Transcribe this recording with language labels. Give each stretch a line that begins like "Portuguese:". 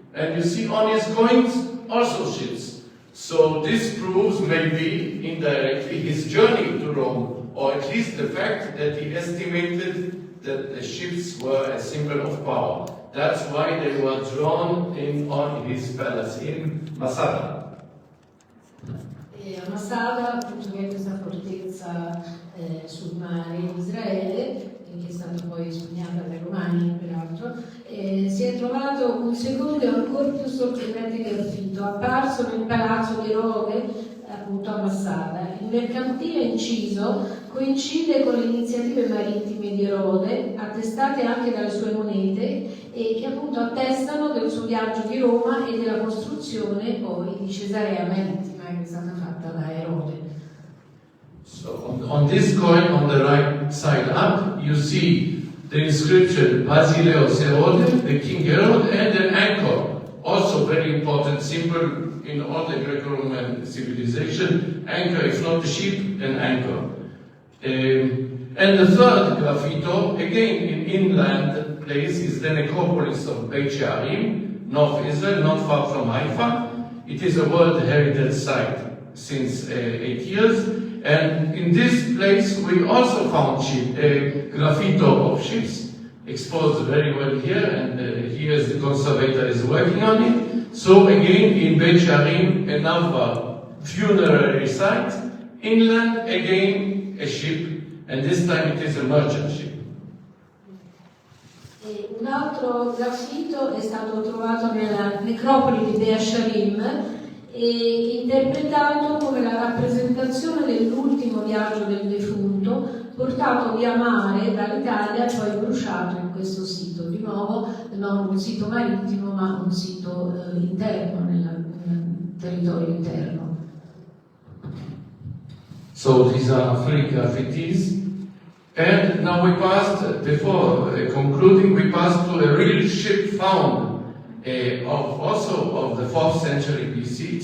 English: And you see on his coins also ships. So this proves maybe indirectly his journey to Rome, or at least the fact that he estimated that the ships were a symbol of power. That's why they were drawn in on his palace in Masada.
Italian: A Masada, appunto, che è questa fortezza sul mare in Israele, che è stata poi sognata dai Romani peraltro, si è trovato un secondo e ancora più sorprendente graffito, apparso nel palazzo di Erode, appunto a Masada. Il mercantile inciso coincide con le iniziative marittime di Erode, attestate anche dalle sue monete, e che appunto attestano del suo viaggio di Roma e della costruzione poi di Cesarea Marittima, che è stata fatta da Erode.
English: So on this coin on the right side up, you see the inscription Basileus Herode, the King Herod, and an anchor, also very important symbol in all the Greco-Roman civilization. Anchor, if not the ship, an anchor. And the third graffito, again in inland place, is the necropolis of 𝗵𝗂𝗍𝗃, North Israel, not far from Haifa. It is a World Heritage Site since 8 years. And in this place we also found a graffito of ships, exposed very well here, and here the conservator is working on it. So again in 𝗵𝗂𝗍𝗃, another funerary site, inland again a ship, and this time it is a merchant ship.
Italian: Un altro graffito è stato trovato nella necropoli di 𝗵𝗂𝗍𝗃, e interpretato come la rappresentazione dell'ultimo viaggio del defunto, portato via mare dall'Italia e poi bruciato in questo sito. Di nuovo non un sito marittimo, ma un sito interno, nel territorio interno.
English: So these are 3 graffitis. And now we passed, before concluding, we passed to a real ship found of the 4th century BC.